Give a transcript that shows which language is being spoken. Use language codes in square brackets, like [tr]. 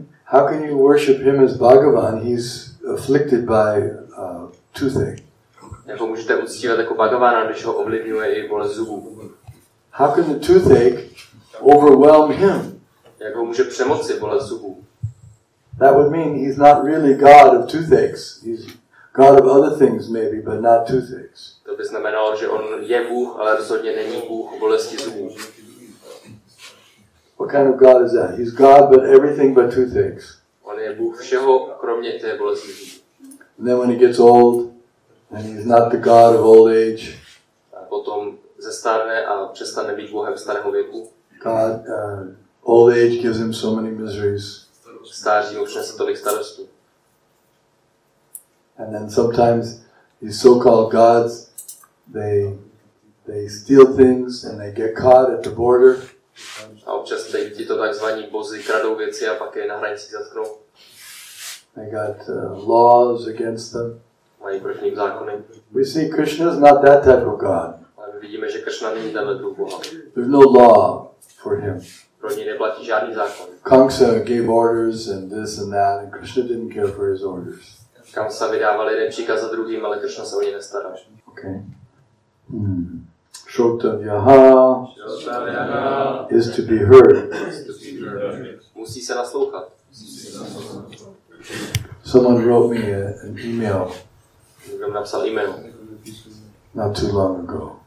[en] how can you worship him as Bhagavan? He's afflicted by toothache. [cs] Jako můžete uctívat jako Bhagavana, když ho ovlivňuje i bolest zubů? [en] How can the toothache overwhelm him? [cs] Jak ho může přemoci bolest zubů? [en] That would mean he's not really God of toothaches. He's God of other things maybe, but not toothaches. [cs] To by znamenalo, že on je Bůh, ale rozhodně není Bůh bolesti zubů. [en] What kind of God is that? He's God but everything but toothaches. [cs] On je Bůh všeho, kromě té bolesti zubů. [en] And then when he gets old, and he's not the God of old age. [cs] A potom zestárne a přestane být Bohem starého věku. [en] God, old age gives him so many miseries. [cs] Stáří mu přinese tolik starostů. [en] And then sometimes these so-called gods, they steal things and they get caught at the border. [cs] A občas tito takzvaní bozy kradou věci a pak je na hranici zatknou. [en] They got laws against them. [cs] Mají proti ním zákony. [en] We see Krishna is not that type of God. [cs] Ale my vidíme, že Krishna není tenhle druh Boha. [en] There's no law for him. [cs] Pro něj neplatí žádný zákon. [en] Kamsa gave orders and this and that, and Krishna didn't care for his orders. [cs] Kamsa vydával jeden příkaz za druhým, ale Krishna se o ně nestaral. [en] Okay. Shrotavyaha is to be heard. [cs] Musí se naslouchat. [en] Someone wrote me an email [cs] Někdo mi napsal e-mail. [en] not too long ago.